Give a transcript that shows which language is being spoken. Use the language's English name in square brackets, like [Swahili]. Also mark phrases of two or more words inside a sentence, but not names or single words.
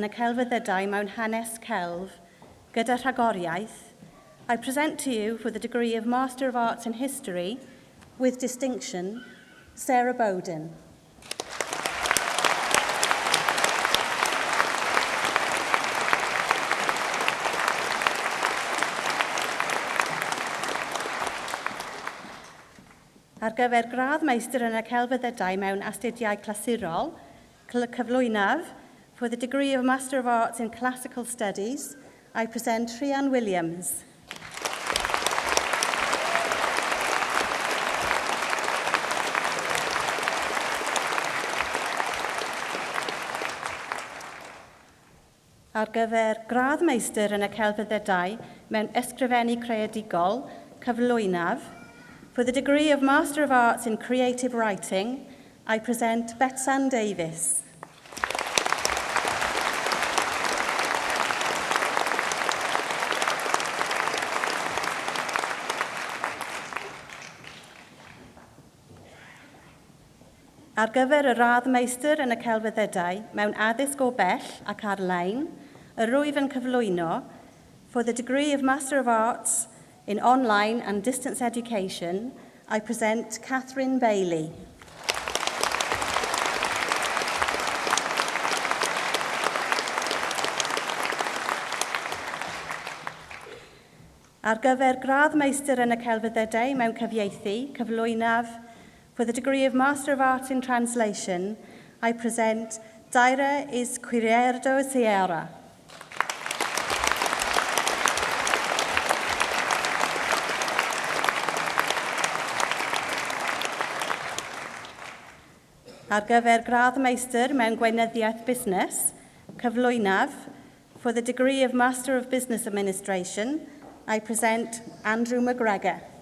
[Welsh] y celfyddydau mewn hanes celf gyda rhagoriaeth, [English] I present to you for the degree of Master of Arts in History with distinction, Sarah Bowden. [Welsh] Ar gyfer gradd meistr yn y celfyddydau mewn astudiau clasurol, cyflwynaf, [English] for the degree of Master of Arts in Classical Studies, I present Rhian Williams. [Welsh] Ar gyfer gradd meistr yn y celfyddydau mewn ysgrifennu creadigol, cyflwynaf, [English] for the degree of Master of Arts in Creative Writing, I present Betsan Davis. [Welsh] Ar gyfer y radd meistr yn y celfyddydau mewn addysg o bell ac ar-lein, y rwyf yn cyflwyno [English] for the degree of Master of Arts in Online and Distance Education, I present Catherine Bailey. [Welsh] Ar gyfer gradd meistr yn y celfyddydau mewn cyfieithu, cyflwynaf, [English] for the degree of Master of Arts in Translation, I present Daira Izquierdo Sierra. [Welsh] Ar gyfer gradd meistr mewn gweinyddiaeth busnes, cyflwynaf, [English] for the degree of Master of Business Administration, I present Andrew McGregor.